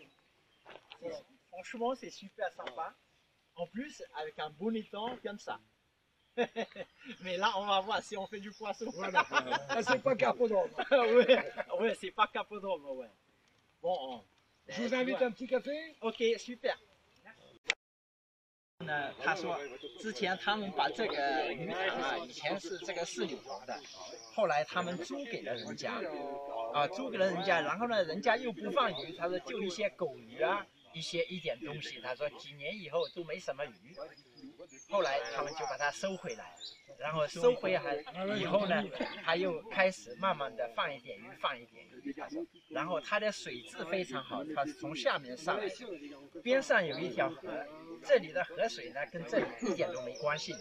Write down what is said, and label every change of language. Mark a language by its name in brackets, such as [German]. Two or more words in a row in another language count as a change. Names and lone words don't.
[French] Franchement, c'est super sympa. En plus, avec un bon étang comme ça. Mais là, on va voir si on fait du poisson. Voilà. Ah, c'est pas Carpodrome. ouais, c'est pas capodrome, ouais. Bon, Je vous invite un petit café. OK， super。 [Chinese] 呢，他说之前他们把这个鱼塘啊，以前是这个私有房的，后来他们租给了人家，租给了人家，然后呢，人家又不放鱼，他说就一些狗鱼啊，一点东西，他说几年以后都没什么鱼，后来他们就把它收回来，然后收回来以后呢，他又开始慢慢的放一点鱼，放一点鱼，他说，然后它的水质非常好，它是从下面上来的，边上有一条河，这里的河水呢跟这里一点都没关系的。